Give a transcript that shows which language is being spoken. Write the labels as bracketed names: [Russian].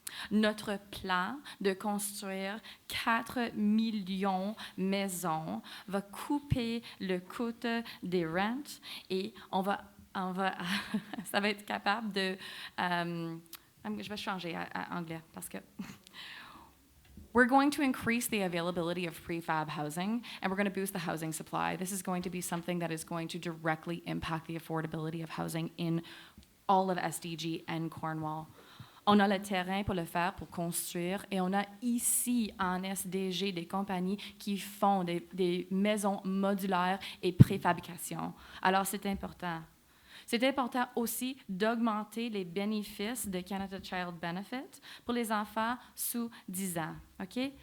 [French] Notre plan de construire 4 millions de maisons va couper le coût des rentes et on va ça va être capable de... je vais changer à anglais parce que... [English] We're going to increase the availability of prefab housing, and we're going to boost the housing supply. This is going to be something that is going to directly impact the affordability of housing in all of SDG and Cornwall. [French] On a le terrain pour le faire, pour construire, et on a ici en SDG des compagnies qui font des maisons modulaires et préfabrication. Alors, c'est important. C'est important aussi d'augmenter les bénéfices de Canada Child Benefit pour les enfants sous 10 ans. OK?